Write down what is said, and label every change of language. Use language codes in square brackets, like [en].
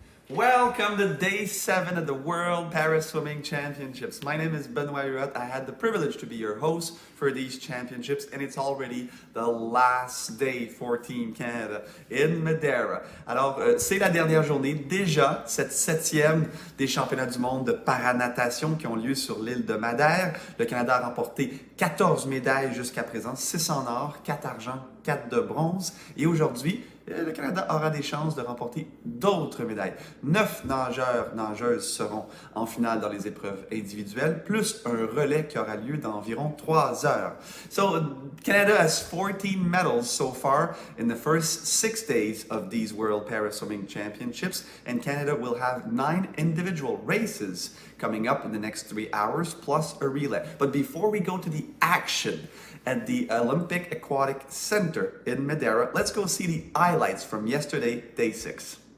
[en] Welcome to day 7 of the World Para Swimming Championships. My name is Benoit Huot. I had the privilege to be your host for these championships, and it's already the last day for Team Canada in Madeira. [fr] Alors, c'est la dernière journée, déjà, cette 7e des championnats du monde de paranatation qui ont lieu sur l'île de Madère. Le Canada a remporté 14 médailles jusqu'à présent, 6 en or, 4 argent, 4 de bronze. Et aujourd'hui, le Canada aura des chances de remporter d'autres médailles. 9 nageuses seront en finale dans les épreuves individuelles, plus un relais qui aura lieu dans environ 3 heures. [en] So, Canada has 14 medals so far in the first 6 days of these World Para Swimming Championships, and Canada will have 9 individual races coming up in the next 3 hours, plus a relay. But before we go to the action at the Olympic Aquatic Center in Madeira, let's go see the highlights from yesterday, day 6.